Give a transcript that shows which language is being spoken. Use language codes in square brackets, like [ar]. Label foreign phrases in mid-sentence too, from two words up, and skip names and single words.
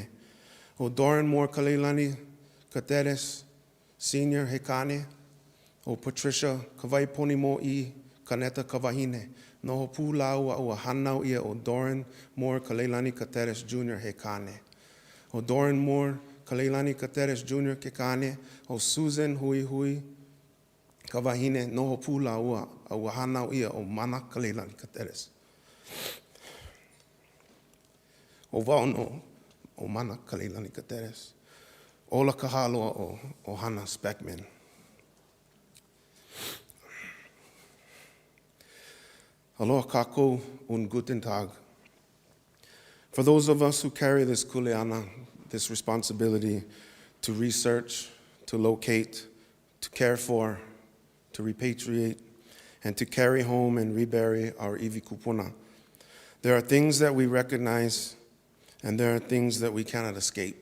[haw] O Doran Moore Kaleilani Caceres Senior he kane, o Patricia Kawaiponi mo I Canetta ka wahine, noho pūlaua ua hanau ia o Doran Moore Kaleilani Caceres Jr. he kane. O Doran Moore Kaleilani Caceres Jr. ke kane, o Susan Hui Hui ka wahine, noho pūlaua a ua hanau ia o Mana Kaleilani Caceres. O Waono o Mana Kaleilani Caceres. Ola kahaloa o Hannah Speckmann. Aloha kākou [de] und guten Tag. [en] For those of us who carry this kuleana, this responsibility to research, to locate, to care for, to repatriate, and to carry home and rebury our [haw] iwi kupuna, [en] there are things that we recognize and there are things that we cannot escape.